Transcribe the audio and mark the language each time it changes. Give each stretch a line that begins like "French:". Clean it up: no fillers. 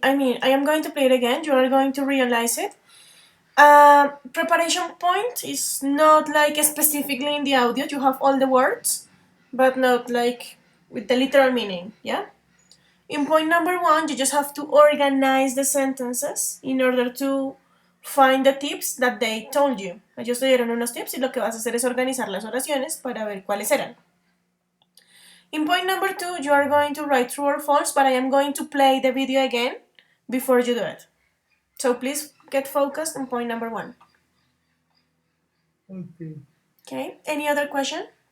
English: I am going to play it again. You are going to realize it. Preparation point is not like specifically in the audio. You have all the words, but not like with the literal meaning, yeah? In point number 1, you just have to organize the sentences in order to find the tips that they told you.
Spanish: Ellos te dieron unos tips y lo que vas a hacer es organizar las oraciones para ver cuáles eran.
English: In point number 2, you are going to write true or false, but I am going to play the video again before you do it. So please get focused on point number 1. Okay. Okay, any other question?